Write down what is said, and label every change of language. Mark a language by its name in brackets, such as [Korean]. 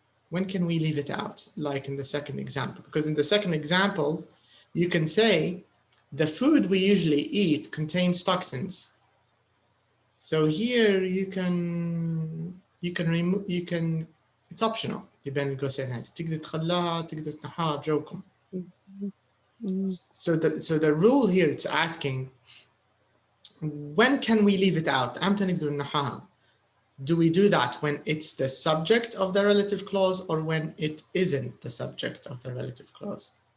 [English] When can we leave it out, like in the second example? Because in the second example, you can say the food we usually eat contains toxins. So here you can remove, it's optional. [Arabic] بين القوسين هذه تقدر تخليها تقدر تنحاها بجوكم. [English] So the rule here, it's asking when can we leave it out? [Arabic] أمتى نقدر ننحاها? [English] Do we do that when it's the subject of the relative clause or when it isn't the subject of the relative clause?